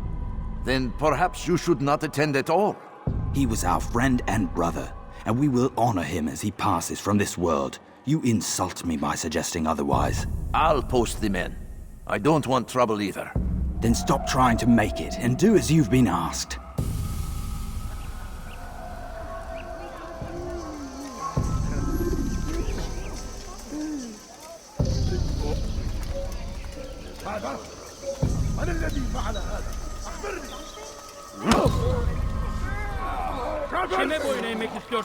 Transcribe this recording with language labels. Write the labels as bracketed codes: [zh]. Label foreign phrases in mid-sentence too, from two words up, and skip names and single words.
[en] Then perhaps you should not attend at all. He was our friend and brother, and we will honor him as he passes from this world. You insult me by suggesting otherwise. I'll post the men. I don't want trouble either. Then stop trying to make it, and do as you've been asked. [ar] من الذي فعل هذا؟ أخبرني! [tr] Kime boyun eğmek istiyorsun?